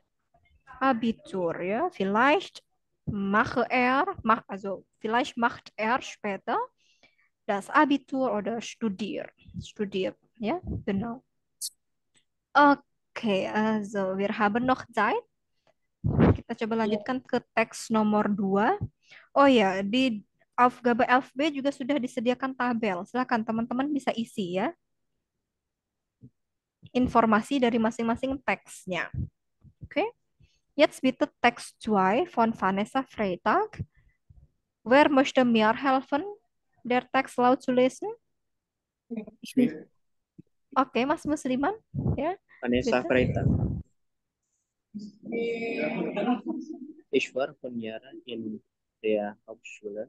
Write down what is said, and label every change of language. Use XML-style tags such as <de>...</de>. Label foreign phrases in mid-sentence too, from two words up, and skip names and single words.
<de>Abitur, ja, vielleicht macht er später das Abitur oder studiert, ja, genau. Okay, also wir haben noch Zeit.</de> <id>Kita coba lanjutkan ke teks nomor 2. Oh ya, di Aufgabe 11b juga sudah disediakan tabel. Silakan teman-teman bisa isi ya informasi dari masing-masing teksnya. Oke.</id> <de>Jetzt bitte Text 2 von Vanessa Freitag. Wer möchte mir helfen, der Text laut zu lesen?</de> <id>Oke, Mas Musliman, ya.</id> <de>Vanessa Bitte. Freitag. Ich war 5 Jahre in der Hauptschule.</de>